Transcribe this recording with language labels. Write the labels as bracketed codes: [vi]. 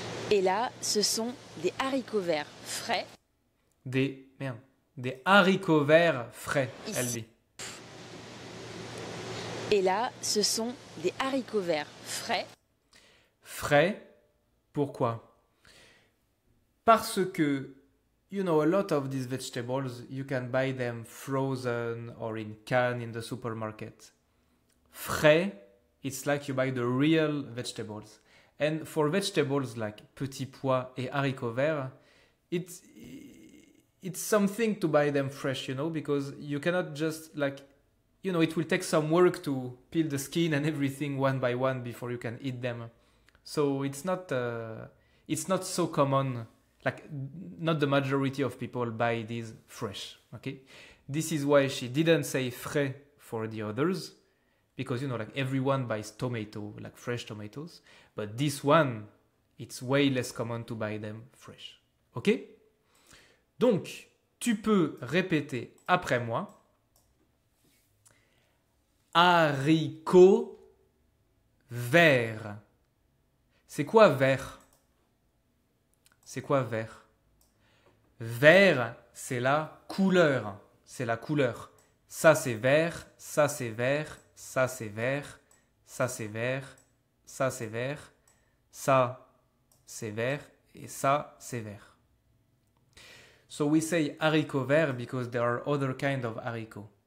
[fr] Et là, ce sont des haricots verts frais Des haricots verts frais, elle Ici. dit. Et là, ce sont des haricots verts frais Frais, pourquoi? Parce que, [en] you know, a lot of these vegetables, you can buy them frozen or in can in the supermarket. Frais, it's like you buy the real vegetables. And for vegetables like [fr] petits pois et haricots verts, [en] it's something to buy them fresh, you know, because you cannot just like, you know, it will take some work to peel the skin and everything one by one before you can eat them. So it's not so common. Like, not the majority of people buy these fresh. Okay, this is why she didn't say frais for the others, because you know, like everyone buys tomato, like fresh tomatoes. But this one, it's way less common to buy them fresh. Ok? [fr] Donc, tu peux répéter après moi. Haricots verts. C'est quoi vert? C'est quoi vert? Vert, c'est la couleur. C'est la couleur. Ça c'est vert, ça c'est vert, ça c'est vert, ça c'est vert, ça c'est vert, ça c'est vert et ça c'est vert. [en] So we say haricots verts because there are other kind of haricots.